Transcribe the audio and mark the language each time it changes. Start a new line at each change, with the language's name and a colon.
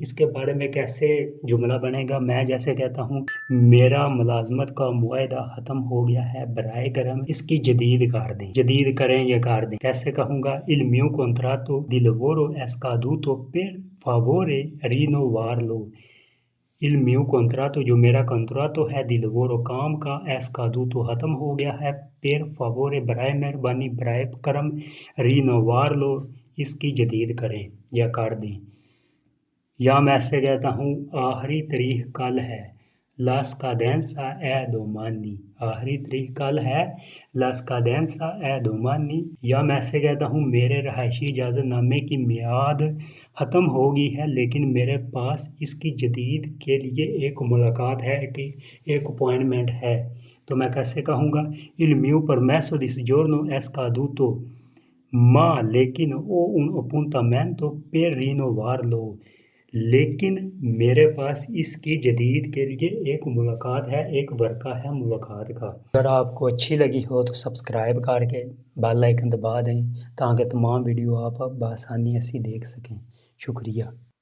Hindi: इसके बारे में कैसे जुमला बनेगा? मैं जैसे कहता हूँ मेरा मुलाजमत का मुआहदा खत्म हो गया है, बराए करम इसकी जदीद कर दें, जदीद करें या कर दें। कैसे कहूंगा?
Italian: il mio contratto di lavoro è scaduto, per favore rinnovarlo। il mio contratto,
Hindi: जो मेरा कंत्रातो है,
Italian: di lavoro
Hindi: काम का,
Italian: è scaduto
Hindi: खत्म हो गया है,
Italian: per favore
Hindi: बराए मेहरबानी, बराए करम, rinnovarlo इसकी जदीद करें या कर दें। या मैं ऐसे कहता हूँ आखिरी तारीख कल है,
Italian: la scadenza è domani।
Hindi: आखिरी तारीख कल है,
Italian: la scadenza è domani।
Hindi: या मैं ऐसे कहता हूँ मेरे रहायशी इजाज़त नामे की मियाद ख़त्म हो गई है, लेकिन मेरे पास इसकी जदीद के लिए एक मुलाकात है, कि एक अपॉइंटमेंट है, तो मैं कैसे कहूँगा?
Italian: il mio permesso di soggiorno è scaduto, ma लेकिन ho un appuntamento per rinnovarlo।
Hindi: लेकिन मेरे पास इसकी जदीद के लिए एक मुलाकात है, एक वर्का है मुलाकात का। अगर आपको अच्छी लगी हो तो सब्सक्राइब करके बेल आइकन दबा दें, ताकि तमाम वीडियो आप बआसानी ऐसी देख सकें। शुक्रिया।